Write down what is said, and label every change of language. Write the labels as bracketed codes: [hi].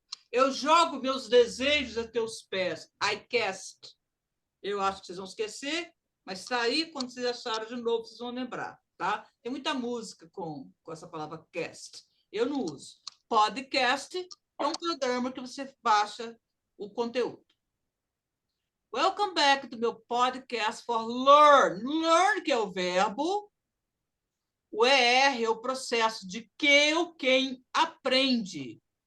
[pt] Eu jogo meus desejos a teus pés. [en] I cast. [pt] Eu acho que vocês vão esquecer, mas está aí, quando vocês acharem de novo, vocês vão lembrar. Tá? Tem muita música com essa palavra cast. Eu não uso. Podcast é um programa que você baixa o conteúdo. [en] Welcome back to [pt] meu [en] podcast for learn. [pt] Learn, que é o verbo. O ER é o processo de que ou quem aprende.